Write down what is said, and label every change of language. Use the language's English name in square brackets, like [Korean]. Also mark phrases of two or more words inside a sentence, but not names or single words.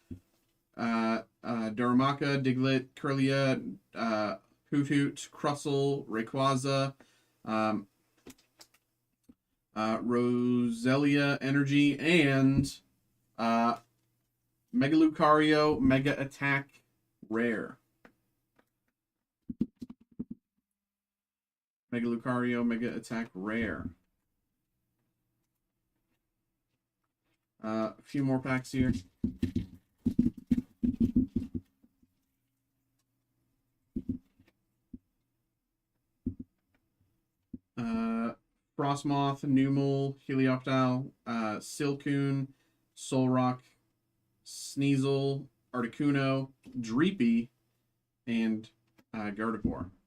[English] Darumaka, Diglett, Kirlia, Hoot Hoot, Crustle, Rayquaza, Roselia Energy, and Mega Lucario, Mega Attack Rare. Mega Lucario, Mega Attack Rare. A few more packs here. Frostmoth, Numel, Helioptile, Silcoon, Solrock, Sneasel, Articuno, Dreepy, and Gardevoir.